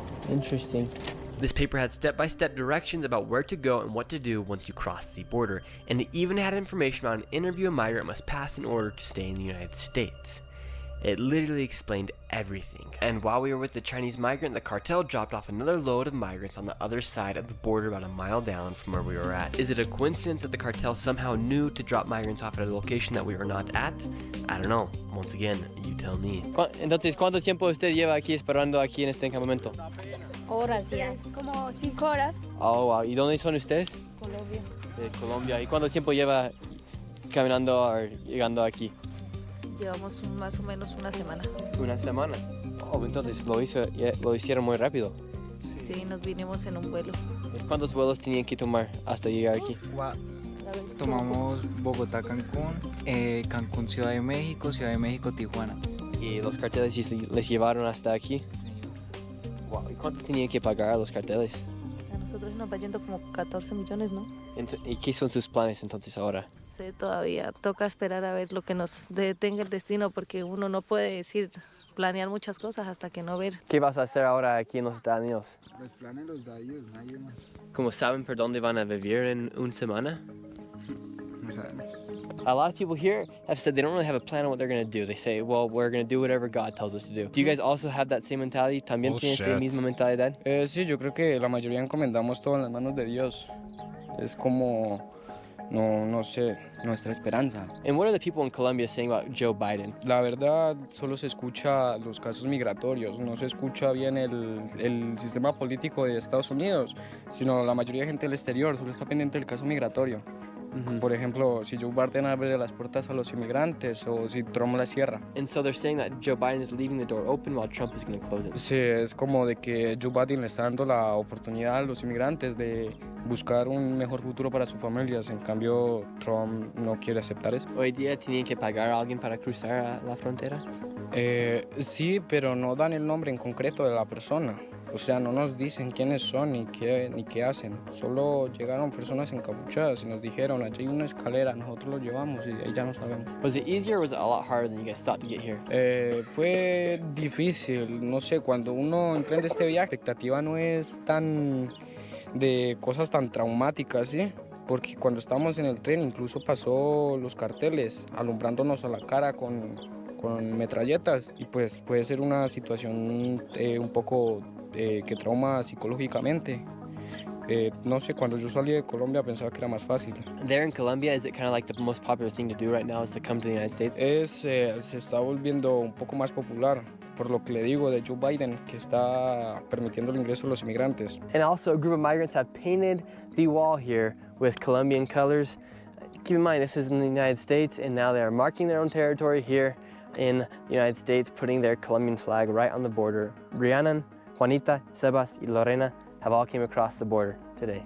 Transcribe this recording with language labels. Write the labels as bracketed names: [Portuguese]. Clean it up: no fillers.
[English] Interesting. This paper had step-by-step directions about where to go and what to do once you cross the border, and it even had information about an interview a migrant must pass in order to stay in the United States. It literally explained everything. And while we were with the Chinese migrant, the cartel dropped off another load of migrants on the other side of the border about a mile down from where we were at. Is it a coincidence that the cartel somehow knew to drop migrants off at a location that we were not at? I don't know. Once again, you tell me. [Spanish] Entonces, ¿cuánto tiempo usted lleva aquí esperando aquí en este campamento? Horas ya. Como 5 horas. Oh, wow. ¿Y dónde son ustedes? Colombia. De Colombia. ¿Y cuánto tiempo lleva caminando o llegando aquí? Llevamos más o menos una semana. Una semana. Oh, entonces lo hicieron muy rápido. Sí, nos vinimos en un vuelo. ¿Cuántos vuelos tenían que tomar hasta llegar aquí? Tomamos Bogotá-Cancún, Cancún-Ciudad de México, Ciudad de México-Tijuana. ¿Y los carteles les llevaron hasta aquí? Wow. ¿Y cuánto tenían que pagar a los carteles? A nosotros nos va yendo como 14 millones, ¿no? ¿Y qué son sus planes entonces ahora? Sé todavía. Toca esperar a ver lo que nos detenga el destino porque uno no puede decir, planear muchas cosas hasta que no ver. ¿Qué vas a hacer ahora aquí en los Estados Unidos? Los planes los da ellos, nadie más. ¿Cómo saben por dónde van a vivir en una semana? No sabemos. [English] A lot of people here have said they don't really have a plan on what they're going to do. They say, well, we're going to do whatever God tells us to do. Do you guys also have that same mentality? [Spanish] ¿También tienen esta misma mentalidad? Sí, yo creo que la mayoría encomendamos todo en las manos de Dios. Es como, no sé, nuestra esperanza. [English] And what are the people in Colombia saying about Joe Biden? [Spanish] La verdad, solo se escucha los casos migratorios, no se escucha bien el sistema político de Estados Unidos, sino la mayoría de gente del exterior solo está pendiente del caso migratorio. Por ejemplo, si Joe Biden abre las puertas a los inmigrantes o si Trump las cierra. [English] And so they're saying that Joe Biden is leaving the door open while Trump is going to close it. [Spanish] Sí, es como de que Joe Biden le está dando la oportunidad a los inmigrantes de buscar un mejor futuro para sus familias. En cambio, Trump no quiere aceptar eso. Hoy día tienen que pagar a alguien para cruzar la frontera. Sí, pero no dan el nombre en concreto de la persona. O sea, no nos dicen quiénes son ni qué hacen. Solo llegaron personas encapuchadas y nos dijeron, allí hay una escalera, nosotros lo llevamos y de ahí ya no sabemos. [English] Was it easier or was it a lot harder than you guys thought to get here? [Spanish] Fue difícil, no sé, cuando uno emprende este viaje, la expectativa no es tan de cosas tan traumáticas, ¿sí? Porque cuando estábamos en el tren incluso pasó los carteles alumbrándonos a la cara con metralletas y pues puede ser una situación un poco que trauma psicológicamente. No sé, cuando yo salí de Colombia pensaba que era más fácil. [English] There in Colombia, is it kind of like the most popular thing to do right now is to come to the United States? [Spanish] Se está volviendo un poco más popular, por lo que le digo de Joe Biden, que está permitiendo el ingreso de los inmigrantes. [English] And also a group of migrants have painted the wall here with Colombian colors. Keep in mind, this is in the United States, and now they are marking their own territory here in the United States, putting their Colombian flag right on the border. Rhiannon, Juanita, Sebas, y Lorena have all came across the border today.